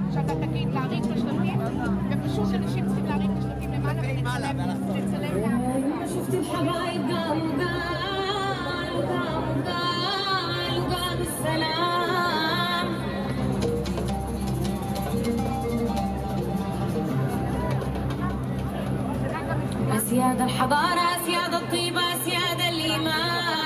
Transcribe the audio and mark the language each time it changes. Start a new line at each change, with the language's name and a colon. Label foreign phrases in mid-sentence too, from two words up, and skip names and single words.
Hebrew: שאתה תגיד להרים את השלטים, ופשוט אנשים צריכים להרים את השלטים למעלה ולצלם לאט.
Arabic: شفت الحبايب قالوا السلام أسياد الحضارة أسياد الطيبة أسياد الإيمان